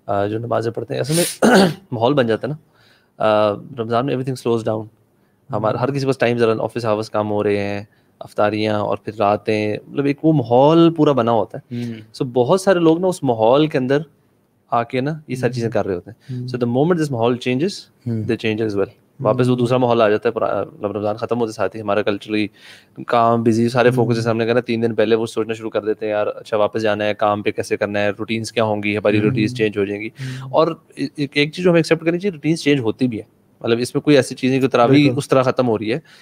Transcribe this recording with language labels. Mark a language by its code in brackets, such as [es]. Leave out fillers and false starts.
[ur] جو نمازیں پڑھتے ہیں اصل میں ماحول بن جاتا ہے نا رمضان میں. [en] Everything slows down. [ur] ہمارا ہر کسی کے پاس ٹائم ذرا آفس آورس کام ہو رہے ہیں, افطاریاں اور پھر راتیں, مطلب ایک وہ ماحول پورا بنا ہوتا ہے. سو بہت سارے لوگ نا اس ماحول کے اندر آ کے نا یہ ساری چیزیں کر رہے ہوتے ہیں. [en] So the moment this ماحول changes they change as well. [ur] واپس وہ دوسرا ماحول آ جاتا ہے. رمضان ختم ہوتے ساتھ ہی ہمارا کلچرلی کام بزی سارے فوکس, جیسے ہم نے کہا 3 دن پہلے وہ سوچنا شروع کر دیتے ہیں یار اچھا واپس جانا ہے, کام پہ کیسے کرنا ہے, روٹینس کیا ہوں گی, ہماری روٹینس چینج ہو جائیں گی. اور ایک چیز جو ہمیں ایکسیپٹ کرنی چاہیے, روٹینس چینج ہوتی بھی ہے. مطلب اس میں کوئی ایسی چیزیں جو تراویح اس طرح ختم ہو رہی ہے.